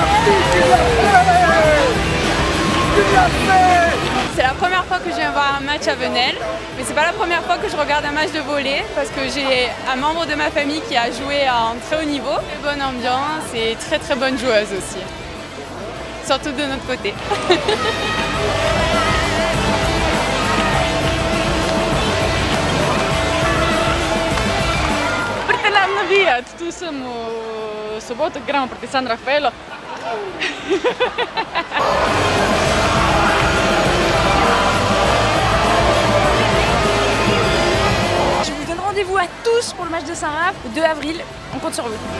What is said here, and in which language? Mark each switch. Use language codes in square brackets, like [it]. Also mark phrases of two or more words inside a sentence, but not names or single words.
[fr] C'est la première fois que je viens voir un match à Venelle, mais c'est pas la première fois que je regarde un match de volley parce que j'ai un membre de ma famille qui a joué en très haut niveau. Très bonne ambiance et très très bonne joueuse aussi, surtout de notre côté. [hr] Nam navijat, tu sam u sobotu igramo protiv San Raffaello. [fr] Je vous donne rendez-vous à tous pour le match de Saint-Raph, le 2 avril. On compte sur vous.